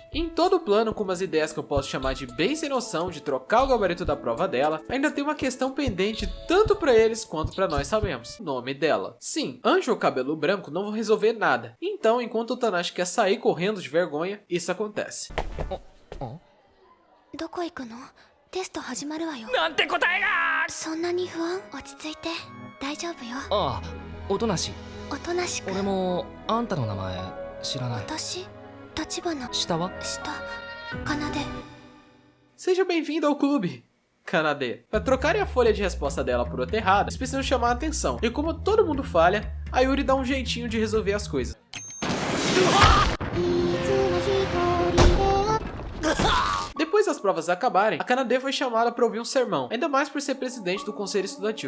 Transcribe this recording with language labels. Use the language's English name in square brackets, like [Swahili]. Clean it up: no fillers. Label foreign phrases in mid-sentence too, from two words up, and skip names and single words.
[Portuguese] Em todo o plano, com umas ideias que eu posso chamar de bem sem noção de trocar o gabarito da prova dela, ainda tem uma questão pendente tanto pra eles quanto pra nós sabemos: nome dela. Sim, anjo ou cabelo branco não vão resolver nada. Então, enquanto o Otonashi quer sair correndo de vergonha, isso acontece. [Japanese] どこ行くの？テスト始まるわよ。なんて答えが！そんなに不安？落ち着いて。大丈夫よ。ああ、音無し。おとなしく。俺もあんたの名前知らない。私、橘。下は？下、奏。 [Portuguese] Seja bem-vindo ao clube, Kanade. Para trocarem a folha de resposta dela por outra errada, eles precisam chamar a atenção. E como todo mundo falha, a Yuri dá um jeitinho de resolver as coisas. Depois das provas acabarem, a Kanade foi chamada para ouvir um sermão, ainda mais por ser presidente do conselho estudantil.